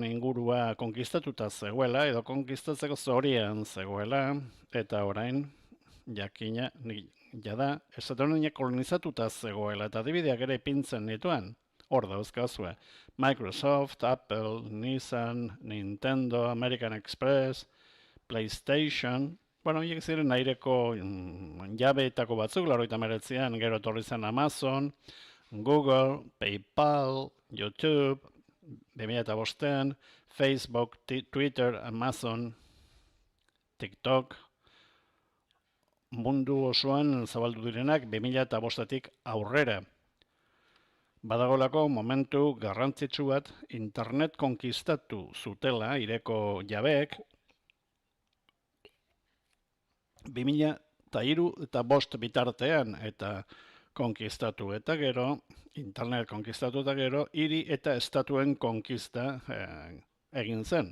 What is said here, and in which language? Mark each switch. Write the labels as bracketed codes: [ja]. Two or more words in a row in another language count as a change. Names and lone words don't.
[eu] ingurua konkistatuta zegoela, edo konkistatzeko zorian zegoela, eta orain, jakina, jada, esaten honek kolonizatuta zegoela, eta adibideak ere ipintzen nituen, hor dauzkazue. Microsoft, Apple, Nissan, Nintendo, American Express, PlayStation, hiek ziren aireko jabeetako batzuk, 89an, gero etorri zen Amazon, Google, PayPal, YouTube, 2005an, Facebook, Twitter, Amazon, TikTok, mundu osoan zabaldu direnak 2005tik aurrera. Badagolako momentu garrantzitsu bat internet konkistatu zutela aireko jabeek 2003 eta 2005 bitartean eta konkistatu eta gero, internet konkistatu eta gero, hiri eta estatuen konkista egin zen.